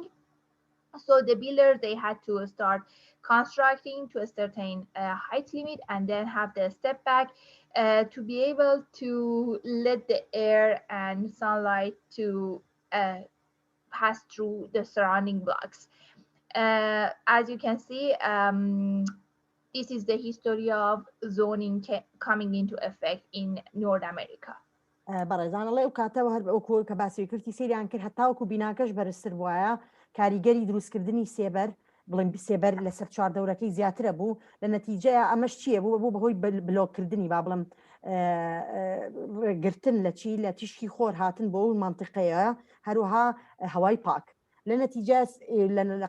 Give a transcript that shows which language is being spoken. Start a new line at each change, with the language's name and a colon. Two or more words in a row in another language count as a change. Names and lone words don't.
English: So the builders, they had to start constructing to a certain height limit and then have the step back to be able to let the air and sunlight to pass through the surrounding blocks. As you can see, this is the history of zoning coming into effect in North America.
Central Kurdish: بەڕێزانەڵێ ئەو کاتەوە هەر ئەو کە باسی کردی سێریان کرد هەتاوەکو بیناکەش بەرزتر وایە کاریگەری دروستکردنی سێبەر بڵین سێبەر لەسەر چواردەورەکەی زیاترە بوو لە نەتیجەیە ئەمەش چییە بوو بەهۆی بلۆکردنی با بڵم گرتن لە چی لە تیشکی خۆر هاتن بۆ ئەو مانتیقەیە هەروەها هەوای پاک لە نەتیجە لە